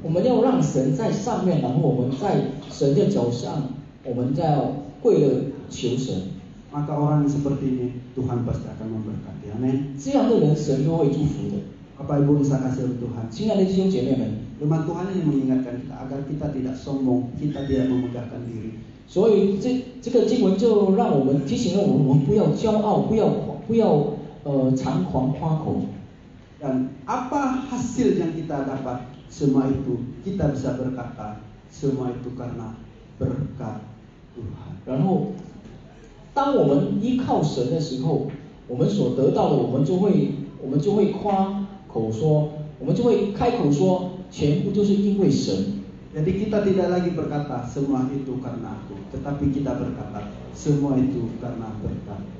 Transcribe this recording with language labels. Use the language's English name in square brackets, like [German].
[Chinese] 我们要让神在上面，然后我们在神的脚上，我们在跪着求神。 [Indonesian] Maka orang seperti ini Tuhan pasti akan memberkati. Amin. [Chinese] 这样的人神都会祝福的。 [Indonesian] Bapak Ibu yang saya kasih Tuhan, [Chinese] 亲爱的弟兄姐妹们， [Indonesian] firman Tuhan ini mengingatkan kita agar kita tidak sombong, kita tidak memegahkan diri. [Chinese] 所以这个经文就让我们提醒了我们不要骄傲，不要常狂夸口。 [Indonesian] Dan apa hasil yang kita dapat? Semua itu kita bisa berkata, semua itu karena berkat Tuhan. [Chinese] 然后，当我们依靠神的时候，我们所得到的，我们就会夸口说，我们就会开口说，全部都是因为神。 [Indonesian] Jadi kita tidak lagi berkata semua itu karena aku, tetapi kita berkata semua itu karena berkat.